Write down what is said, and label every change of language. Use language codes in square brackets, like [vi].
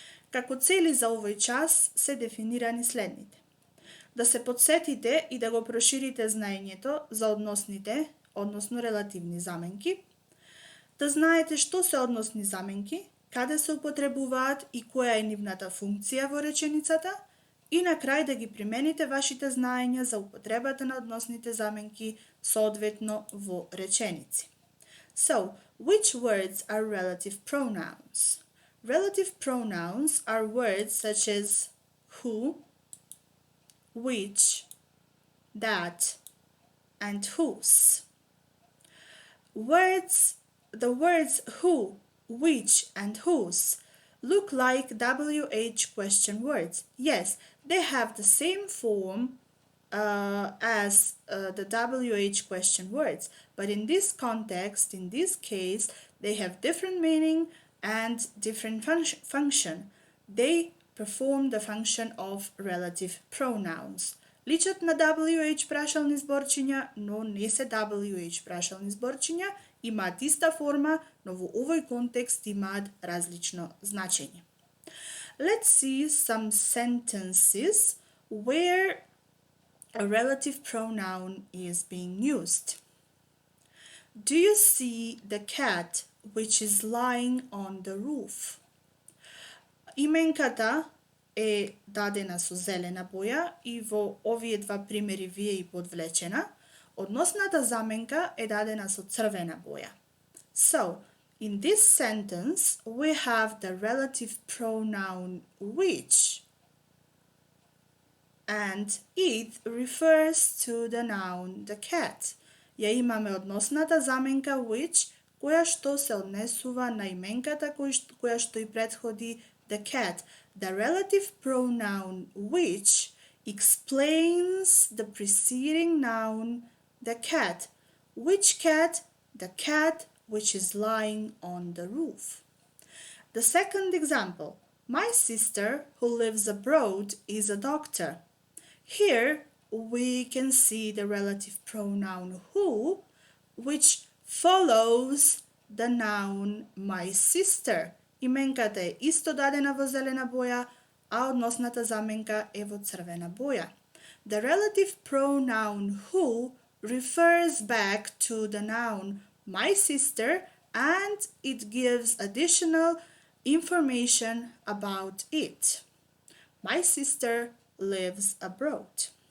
[mk] Како цели за овој час се дефинирани следните: да се подсетите и да го проширите знаењето за односните, односно релативни заменки, да знаете што се односни заменки, каде се употребуваат и која е нивната функција во реченицата, и на крај да ги примените вашите знаења за употребата на односните заменки соодветно во реченици. [en] So, which words are relative pronouns? Relative pronouns are words such as who, which, that, and whose. The words who, which, and whose look like WH question words. Yes, they have the same form as the WH question words, but in this context, in this case, they have different meaning and different function. They perform the function of relative pronouns. [mk] Личат на WH прашални зборчиња, но не се WH прашални зборчиња, имаат иста форма, но во овој контекст имаат различно значење. [en] Let's see some sentences where a relative pronoun is being used. Do you see the cat which is lying on the roof? [mk] Именката е дадена со зелена боја и во овие два примери вие и подвлечена. Односната заменка е дадена со црвена боја. [en] So, in this sentence, we have the relative pronoun which, and it refers to the noun the cat. [mk] Ја имаме односната заменка which, која што се однесува на именката која што и претходи the cat. [en] The relative pronoun which explains the preceding noun the cat. Which cat? The cat which is lying on the roof. The second example: my sister who lives abroad is a doctor. Here we can see the relative pronoun who, which follows the noun my sister. [mk] Именката е исто дадена во зелена боја, а односната заменка е во црвена боја. [en] The relative pronoun who refers back to the noun my sister, and it gives additional information about it. My sister lives abroad.